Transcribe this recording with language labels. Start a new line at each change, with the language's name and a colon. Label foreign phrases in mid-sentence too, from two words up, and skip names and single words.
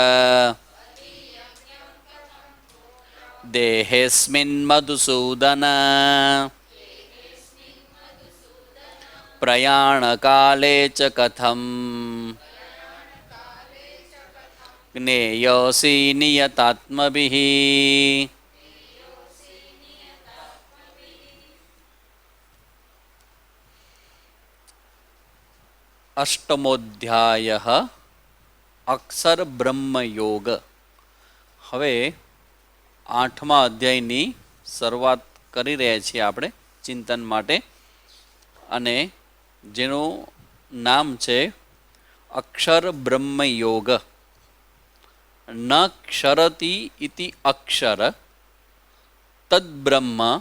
Sanskrit: देहेऽस्मिन् मधुसूदन प्रयाणकाले च कथं ज्ञेयोऽसि नियतात्मभिः। अष्टमोध्यायः अक्षर ब्रह्मयोग।
Gujarati: હવે આઠમા અધ્યાયની શરૂઆત કરી રહ્યા છીએ આપણે ચિંતન માટે, અને જેનું નામ છે અક્ષર બ્રહ્મયોગ.
Sanskrit: न क्षरति इति अक्षर तद्ब्रह्म.